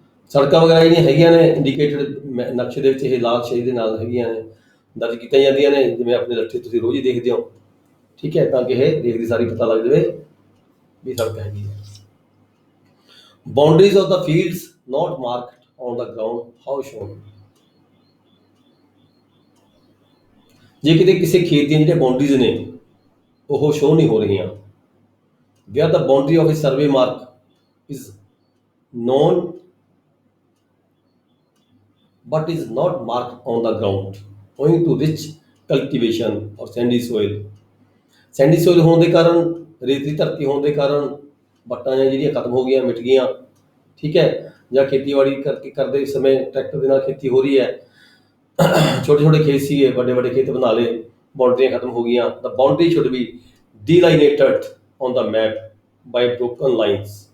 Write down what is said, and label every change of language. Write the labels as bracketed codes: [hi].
[pa] ਸੜਕਾਂ ਵਗੈਰਾ ਜਿਹੜੀਆਂ ਹੈਗੀਆਂ ਨੇ ਇੰਡੀਕੇਟਡ ਨਕਸ਼ੇ ਦੇ ਵਿੱਚ ਇਹ ਲਾਲ ਸ਼ੇਡ ਦੇ ਨਾਲ ਹੈਗੀਆਂ ਨੇ, ਦਰਜ ਕੀਤੀਆਂ ਜਾਂਦੀਆਂ ਨੇ, ਜਿਵੇਂ ਆਪਣੇ ਲੱਠੇ ਤੁਸੀਂ ਰੋਜ਼ ਹੀ ਦੇਖਦੇ ਹੋ, ਠੀਕ ਹੈ, ਤਾਂ ਕਿ ਇਹ ਦੇਖਦੀ ਸਾਰੀ ਪਤਾ ਲੱਗ ਜਾਵੇ ਵੀ ਸੜਕ ਹੈਗੀ ਹੈ। [en] Boundaries of the fields not marked on the ground how shown. [pa] ਜੇ ਕਿਤੇ ਕਿਸੇ ਖੇਤ ਦੀਆਂ ਜਿਹੜੀਆਂ ਬਾਉਂਡਰੀਜ਼ ਨੇ ਉਹ ਸ਼ੋ ਨਹੀਂ ਹੋ ਰਹੀਆਂ, [en] where the boundary of a survey mark is known but is not marked on the ground owing to rich cultivation or sandy soil। [pa] Sandy soil ਹੋਣ ਦੇ ਕਾਰਨ, ਰੇਤਲੀ ਧਰਤੀ ਹੋਣ ਦੇ ਕਾਰਨ ਵੱਟਾਂ ਜਿਹੜੀਆਂ ਖਤਮ ਹੋ ਗਈਆਂ, ਮਿਟ ਗਈਆਂ, ਠੀਕ ਹੈ। ਜਾਂ ਖੇਤੀਬਾੜੀ ਕਰਦੇ ਸਮੇਂ ਟਰੈਕਟਰ ਦੇ ਨਾਲ ਖੇਤੀ ਹੋ ਰਹੀ ਹੈ, ਛੋਟੇ ਛੋਟੇ ਖੇਤ ਸੀਗੇ, ਵੱਡੇ ਵੱਡੇ ਖੇਤ ਬਣਾ ਲਏ, ਬਾਉਂਡਰੀਆਂ ਖਤਮ ਹੋ ਗਈਆਂ, [en] the boundary should be delineated on the map by broken lines।